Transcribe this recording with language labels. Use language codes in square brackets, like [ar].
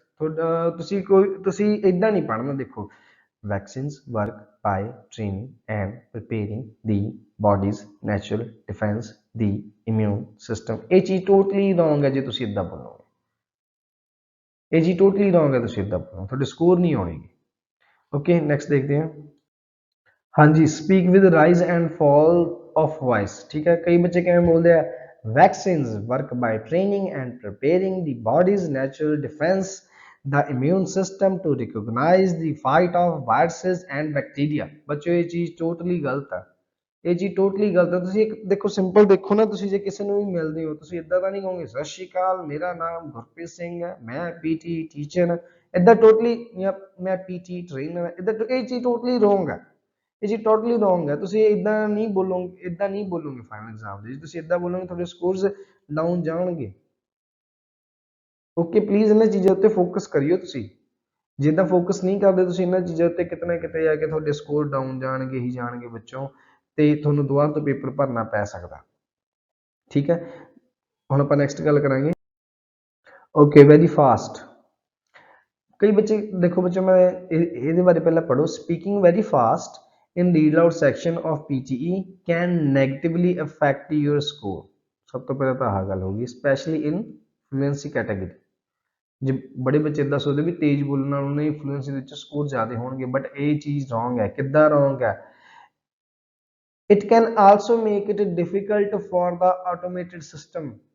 [pa] ਤੁਹਾਡਾ ਤੁਸੀਂ ਇਦਾਂ ਨਹੀਂ ਪੜ੍ਹਨਾ। ਦੇਖੋ, [en] vaccines work by training and preparing the body's natural defense, the immune system, [pa] ਇਹ ਚੀਜ਼ ਟੋਟਲੀ ਰੋਂਗ ਹੈ ਜੇ ਤੁਸੀਂ ਇਦਾਂ ਬੋਲੋਗੇ, ਇਹ ਚੀਜ਼ ਟੋਟਲੀ ਰੋਂਗ ਹੈ ਤੁਸੀਂ ਇਦਾਂ ਬੋਲੋਗੇ, ਤੁਹਾਡੇ ਸਕੋਰ ਨਹੀਂ ਆਉਣਗੇ। ਓਕੇ, ਨੈਕਸਟ ਦੇਖਦੇ ਹਾਂ। [en] ਹਾਂਜੀ, speak with rise and fall of voice, ठीक है। [hi] कई बच्चे किवें बोलते हैं, [en] Vaccines work by training and preparing the body's natural defence, the immune system to recognise the fight of viruses and bacteria. [hi] बच्चों ये चीज टोटली गलत है, [pa] ਇਹ ਚੀਜ਼ ਟੋਟਲੀ ਗਲਤ ਹੈ। ਤੁਸੀਂ ਇੱਕ ਦੇਖੋ, ਸਿੰਪਲ ਦੇਖੋ ਨਾ, ਤੁਸੀਂ ਜੇ ਕਿਸੇ ਨੂੰ ਵੀ ਮਿਲਦੇ ਹੋ ਤੁਸੀਂ ਇਦਾਂ ਤਾਂ ਨਹੀਂ ਕਹੋਗੇ ਸਤਿ ਸ਼੍ਰੀ ਅਕਾਲ, ਮੇਰਾ ਨਾਮ ਗੁਰਪ੍ਰੀਤ ਸਿੰਘ ਹੈ, ਮੈਂ ਪੀਟੀ ਟੀਚਰ ਹਾਂ, ਇਦਾਂ ਟੋਟਲੀ, ਜਾਂ ਮੈਂ ਪੀਟੀ ਟ੍ਰੇਨਰ, ਇਦਾਂ ਇਹ ਚੀਜ਼ ਟੋਟਲੀ ਰੋਂਗ ਹੈ, ਇਹ ਚੀਜ਼ ਟੋਟਲੀ ਰੋਂਗ ਹੈ। ਤੁਸੀਂ ਇਦਾਂ ਨਹੀਂ ਬੋਲੋਗੇ, ਇਦਾਂ ਨਹੀਂ ਬੋਲੋਗੇ ਫਾਈਨਲ ਐਗਜ਼ਾਮ ਦੇ, ਤੁਸੀਂ ਇਦਾਂ ਬੋਲੋਗੇ ਤੁਹਾਡੇ ਸਕੋਰਸ ਡਾਊਨ ਜਾਣਗੇ। ਓਕੇ, ਪਲੀਜ਼ ਇਹਨਾਂ ਚੀਜ਼ਾਂ ਉੱਤੇ ਫੋਕਸ ਕਰਿਓ ਤੁਸੀਂ, ਜਿੱਦਾਂ ਫੋਕਸ ਨਹੀਂ ਕਰਦੇ ਤੁਸੀਂ ਇਹਨਾਂ ਚੀਜ਼ਾਂ ਉੱਤੇ, ਕਿਤੇ ਨਾ ਕਿਤੇ ਜਾ ਕੇ ਤੁਹਾਡੇ ਸਕੋਰ ਡਾਊਨ ਜਾਣਗੇ ਹੀ ਜਾਣਗੇ ਬੱਚੋਂ, ਤੇ ਤੁਹਾਨੂੰ ਦੁਬਾਰਾ ਤੋਂ ਪੇਪਰ ਭਰਨਾ ਪੈ ਸਕਦਾ, ਠੀਕ ਹੈ। ਹੁਣ ਆਪਾਂ ਨੈਕਸਟ ਗੱਲ ਕਰਾਂਗੇ। [en] Okay, very fast. [pa] ਕਈ ਬੱਚੇ ਦੇਖੋ, ਬੱਚੇ ਮੈਂ ਇਹਦੇ ਬਾਰੇ ਪਹਿਲਾਂ ਪੜ੍ਹੋ। [en] Speaking very fast in read aloud section of PTE can negatively affect your score। [pa] ਸਭ ਤੋਂ ਪਹਿਲਾਂ ਤਾਂ ਆਹ ਗੱਲ ਹੋਗੀ, [en] Specially in fluency category. [pa] ਜੇ ਬੜੇ ਬੱਚੇ ਇਦਾਂ ਸੋਚਦੇ ਵੀ ਤੇਜ਼ ਬੋਲਣ ਨਾਲ ਉਹਨਾਂ ਦੀ ਫਲੂਐਂਸੀ ਦੇ ਵਿੱਚ ਸਕੋਰ ਜ਼ਿਆਦਾ ਹੋਣਗੇ, ਬਟ ਇਹ ਚੀਜ਼ ਰੋਂਗ ਹੈ। ਕਿੱਦਾਂ ਰੋਂਗ ਹੈ? [en] It can also make it difficult for the automated system.